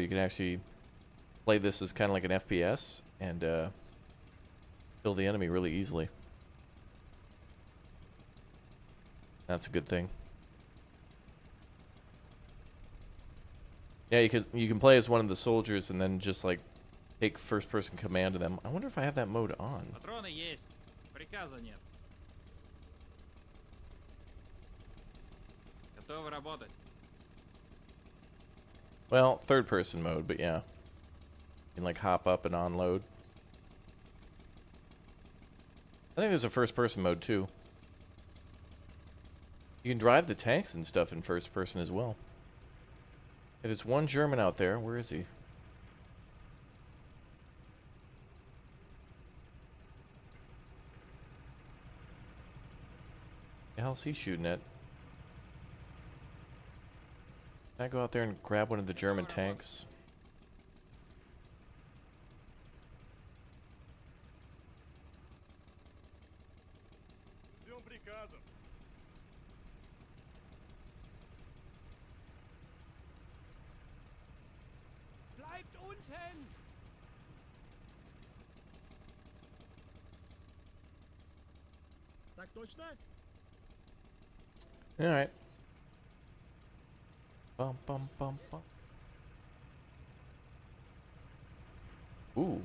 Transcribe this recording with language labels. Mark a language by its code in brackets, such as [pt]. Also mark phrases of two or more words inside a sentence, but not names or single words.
[en] You can actually play this as kind of like an FPS and kill the enemy really easily. That's a good thing. Yeah, you can play as one of the soldiers and then just like take first person command of them. I wonder if I have that mode on. [ru] Патроны есть. Приказа нет. Готовы работать. [en] Well, third person mode, but yeah. You can like hop up and unload. I think there's a first person mode too. You can drive the tanks and stuff in first person as well. There's one German out there. Where is he? The hell's he shooting at? Can I go out there and grab one of the German tanks? [ru] Ждем приказов. [de] Bleibt unten! [ru] Так точно? [en] Alright. Bum bum bum bum. Ooh.